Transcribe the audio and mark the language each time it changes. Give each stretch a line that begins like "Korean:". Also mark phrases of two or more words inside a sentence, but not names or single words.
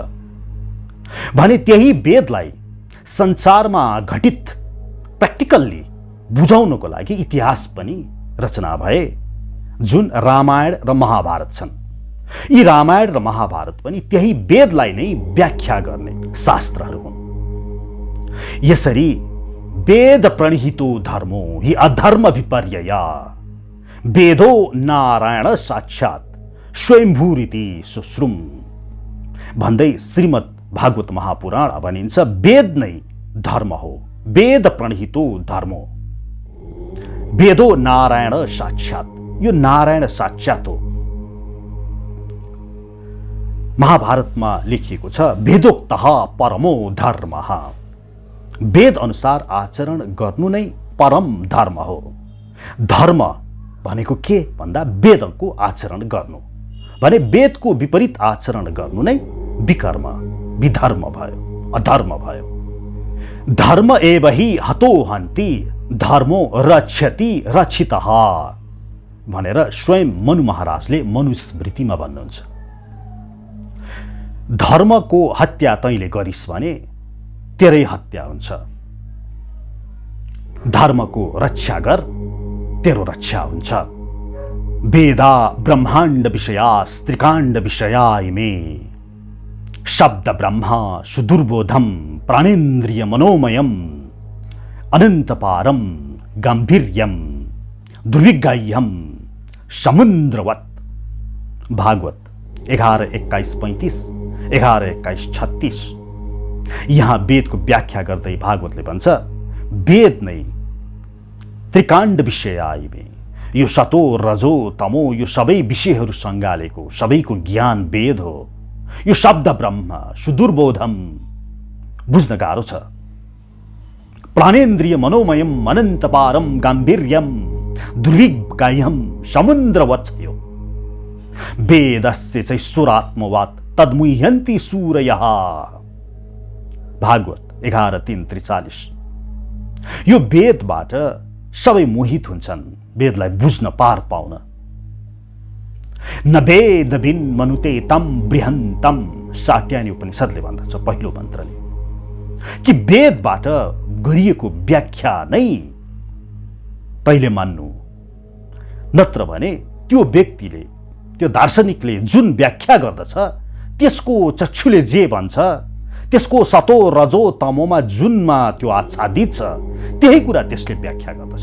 Nepali: भने त्यही वेदलाई संसारमा घटित प्र्याक्टिकल्ली बुझाउनको लागि इतिहास पनि रचना भए, जुन रामायण र महाभारत छन्। यी रामायण र महाभारत पनि त्यही वेदलाई नै व्याख्या गर्ने शास्त्रहरू हुन्।
Sanskrit: यसरी वेद प्रणिहितो धर्मो हि अधर्म विपर्यया वेदो नारायण साक्षात् स्वयंभूरिति सुश्रुम
Nepali: भन्दै श्रीमद् भागवत महापुराण भनिन्छ वेद नै धर्म हो।
Sanskrit: वेद प्रणिहितो धर्मो वेदो नारायण साक्षात्,
Nepali: यो नारायण साक्षात् हो। महाभारतमा लेखिएको छ
Sanskrit: वेदोक्तः परमो धर्मः,
Nepali: वेद अनुसार आचरण गर्नु नै परम धर्म हो। धर्म भनेको के भन्दा वेदको आचरण गर्नु भने वेदको विपरीत आचरण गर्नु नै विकर्म विधर्म भयो, अधर्म भयो।
Sanskrit: धर्म एव हि हतो हन्ति धर्मो रक्षति रक्षितः
Nepali: भनेर स्वयं मनु महाराजले मनुस्मृतिमा भन्नुहुन्छ। धर्मको हत्या तैँले गरिस् भने तेरै हत्या हुन्छ, धर्मको रक्षा गर तेरो रक्षा हुन्छ।
Sanskrit: वेदा ब्रह्माण्ड विषया त्रिकाण्ड विषया इमे शब्द ब्रह्मा सुदुर्बोधम प्राणेन्द्रिय मनोमयम अनंतपारम गांभीर्यम दुर्विगाह्यम समुद्रवत।
Nepali: भागवत 11:21-35, 11:21-36। यहाँ वेदको व्याख्या गर्दै भागवतले भन्छ वेद नै त्रिकाण्ड विषयमा, यो
Sanskrit: सतो रजो तमो
Nepali: यो सबै विषयहरू सँगालेको सबैको ज्ञान वेद हो। यो
Sanskrit: शब्द ब्रह्म सुदुर्बोधम
Nepali: बुझ्न गाह्रो छ।
Sanskrit: प्राणेन्द्रिय मनोमयम अनन्तपारम गाम्भीर्यम दुर्विगाह्यम समुद्रवत् छ। यो वेदस्य चैश्वरात्मवात् तद्मुह्यन्ति सूरयः।
Nepali: भागवत 11:3:43। यो वेदबाट सबै मोहित हुन्छन् वेदलाई बुझ्न पार पाउन।
Sanskrit: न वेद बिन मनुते तम बृहन्तम,
Nepali: साट्यानी उपनिषदले भन्दछ पहिलो मन्त्रले कि वेदबाट गरिएको व्याख्या नै तैले मान्नु, नत्र भने त्यो व्यक्तिले, त्यो दार्शनिकले जुन व्याख्या गर्दछ त्यसको चक्षुले जे भन्छ, त्यसको
Sanskrit: सतो रजो तमोमा
Nepali: जुनमा त्यो आच्छादित छ त्यही कुरा त्यसले व्याख्या गर्दछ।